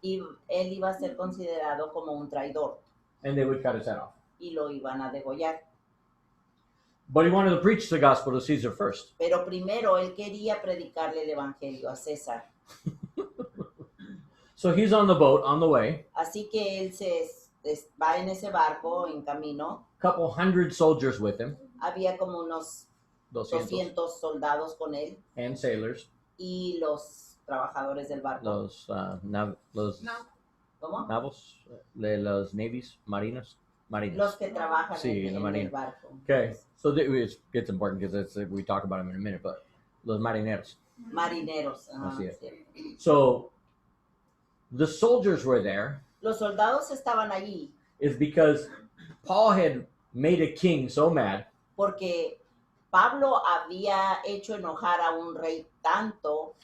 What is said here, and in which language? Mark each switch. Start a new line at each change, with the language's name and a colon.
Spanish: y él iba a ser considerado como un traidor
English: and they would cut his head off.
Spanish: y lo iban a degollar.
English: But he wanted to preach the gospel to Caesar first.
Spanish: Pero primero él quería predicarle el evangelio a César.
English: So he's on the boat on the way,
Spanish: Así que él va en ese barco en camino.
English: couple hundred soldiers with him,
Spanish: Había como unos 200, 200 soldados con él
English: and sailors,
Spanish: y los trabajadores del barco. los No. ¿Cómo? navos, de los navies, marinos. Los que trabajan Sí, en la el marina. barco.
English: Okay, so it's important because we talk about them in a minute, but
Spanish: los marineros. Marineros. Así es. Sí.
English: So the soldiers were there
Spanish: Los soldados estaban allí
English: is because Paul had made a king so mad
Spanish: porque Pablo había hecho enojar a un rey tanto